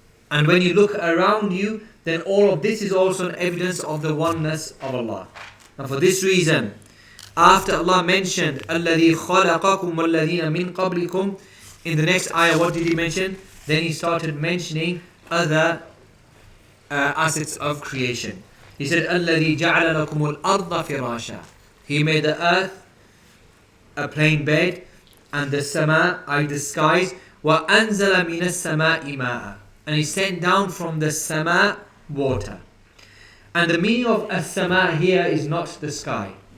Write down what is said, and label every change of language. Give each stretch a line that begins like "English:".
English: And when you look around you, then all of this is also an evidence of the oneness of Allah. And for this reason, after Allah mentioned
Arabic: الَّذِي خَلَقَكُمْ وَالَّذِينَ مِنْ قَبْلِكُمْ,
English: in the next ayah, what did He mention? Then He started mentioning other assets of creation. He said,
Arabic: الَّذِي جَعَلَ لَكُمُ الْأَرْضَ فِرَاشًا.
English: He made the earth a plain bed, and the sama, the skies,
Arabic: وَأَنزَلَ مِنَ السَّمَاءِ مَاءً.
English: And He sent down from the sama water. And the meaning of as-sama here is not the sky.